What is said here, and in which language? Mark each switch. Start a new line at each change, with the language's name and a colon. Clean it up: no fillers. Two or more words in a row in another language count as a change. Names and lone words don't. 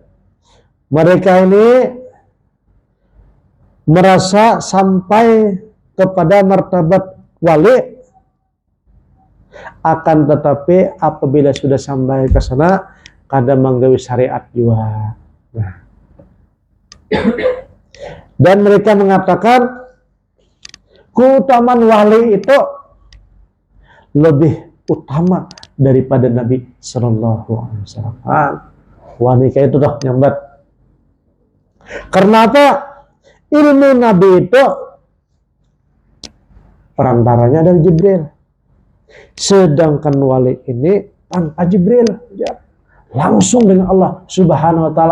Banjar: Mereka ini merasa sampai kepada martabat wali, akan tetapi apabila sudah sampai ke sana kada menggawi syariat juga.
Indonesian: Nah. Dan mereka mengatakan keutamaan wali itu lebih utama daripada Nabi
Arabic: صلى الله عليه وسلم.
Banjar: Wali kayak itu dah nyambat.
Indonesian: Karena apa? Ilmu Nabi itu perantaranya dari Jibril. Sedangkan wali ini tanpa Jibril, ya, langsung dengan Allah
Arabic: سبحانه وتعالى.